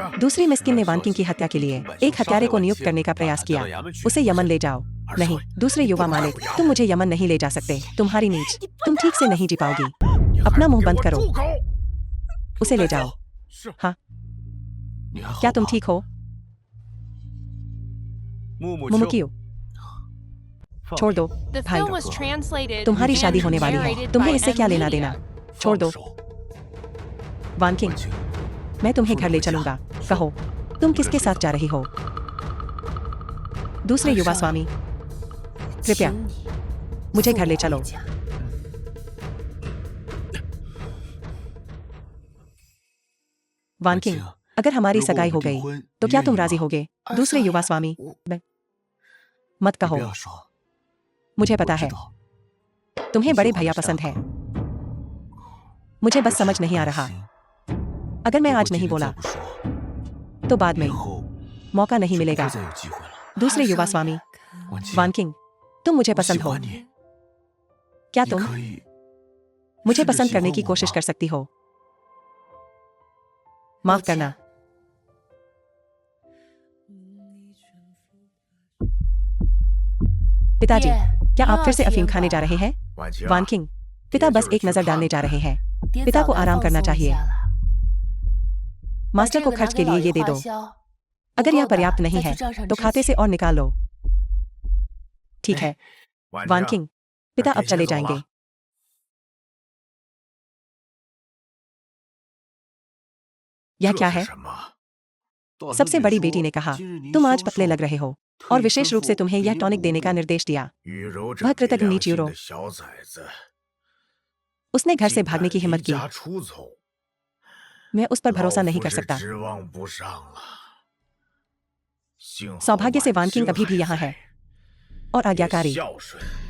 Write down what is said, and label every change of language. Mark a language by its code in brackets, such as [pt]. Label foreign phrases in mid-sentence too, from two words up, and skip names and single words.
[hi] दूसरी मिस्किन ने वान किंग की हत्या के लिए एक हत्यारे को नियुक्त करने का प्रयास किया। उसे यमन ले जाओ। नहीं, दूसरे युवा मालिक, तुम मुझे यमन नहीं ले जा सकते। तुम्हारी नीच, तुम ठीक से नहीं जी पाओगी। अपना मुंह बंद करो। उसे ले जाओ। हाँ, [zh] 你还好 [hi] क्या तुम [zh] 吧 [hi] ठीक हो? [zh] 木木秋 [hi] मुमुकियो, [zh] 放 [hi] छोड़ दो। [en] The [hi] भाई, [en] film was translated [hi] तुम्हारी शादी [en] and [hi] होने वाली है। [en] narrated [hi] तुम्हें [en] by [hi] इससे क्या [en] M. [hi] लेना [en] Media. [hi] देना? छोड़ दो। [zh] 放手 [hi] वान किंग, [zh] 婉清， [hi] मैं तुम्हें घर ले चलूंगा। कहो, तुम किसके साथ जा रही हो? दूसरे युवा स्वामी, कृपया मुझे घर ले चलो। वान किंग, अगर हमारी सगाई हो गई तो क्या तुम राजी होगे? दूसरे युवा स्वामी, मत [zh] 你 [hi] कहो। [zh] 不要说， [hi] मुझे [zh] 我 [hi] पता [zh] 知 [hi] है [zh] 道 [hi] तुम्हें [zh] 你 [hi] बड़े [zh] 喜欢 [hi] भैया [zh] 的 [hi] पसंद [zh] 下 [hi] है। [zh] 巴 [hi] मुझे [zh] 我 [hi] बस [zh] 只 [hi] समझ [zh] 是 [hi] नहीं आ [zh] 担 [hi] रहा। [zh] 心 [hi] अगर मैं [zh] 如果 [hi] आज [zh] 今 [hi] नहीं [zh] 天 [hi] बोला [zh] 再不说， [hi] तो बाद [zh] 以 [hi] में [zh] 后 [hi] मौका नहीं [zh] 就不 [hi] मिलेगा। [zh] 会再有机会了。 [hi] दूसरे युवा स्वामी, [zh] 婉清， [hi] वान किंग, तुम मुझे [zh] 我喜 [hi] पसंद हो। [zh] 欢你， [hi] क्या [zh] 你 [hi] तुम [zh] 可以 [hi] मुझे [zh] 试着 [hi] पसंद [zh] 喜 [hi] करने [zh] 欢 [hi] की [zh] 我 [hi] कोशिश [zh] 吗 [hi] कर सकती हो? माफ करना। पिताजी, क्या आप फिर से अफीम खाने जा रहे हैं? [zh] 婉清， [hi] वान किंग, पिता बस एक नजर डालने जा रहे हैं। पिता को आराम करना चाहिए। मास्टर को खर्च के लिए ये दे दो। अगर यह पर्याप्त नहीं है तो खाते से और निकाल लो। ठीक है। [zh] 婉 [hi] वान [zh] 清， [hi] किंग, पिता [zh] 那 [hi] अब [zh] 爹 [hi] चले [zh] 先走 [hi] जाएंगे। [zh] 了。 [hi] यह [zh] 这 [hi] क्या [zh] 是 [hi] है? [zh] 什么？ [hi] सबसे बड़ी बेटी ने कहा, तुम आज पतले लग रहे हो और विशेष रूप से तुम्हें यह टॉनिक देने का निर्देश दिया। [zh] 雨柔这 [hi] वह [zh] 没 [hi] कृतज्ञ [zh] 良 [hi] नीच [zh] 心 [hi] यूरो। [zh] 的小崽子， [hi] उसने घर से [zh] 竟 [hi] भागने [zh] 敢 [hi] की [zh] 离 [hi] हिम्मत की। [zh] 家出走， [hi] मैं उस पर [zh] 老 [hi] भरोसा [zh] 夫 [hi] नहीं कर [zh] 是 [hi] सकता। [zh] 指望不上了。幸好 [hi] सौभाग्य से [zh] 婉 [hi] वान किंग [zh] 清 [hi] अभी भी [zh] 还 [hi] यहाँ [zh] 在 [hi] है और [zh] 也 [hi] आज्ञाकारी। [zh] 孝顺。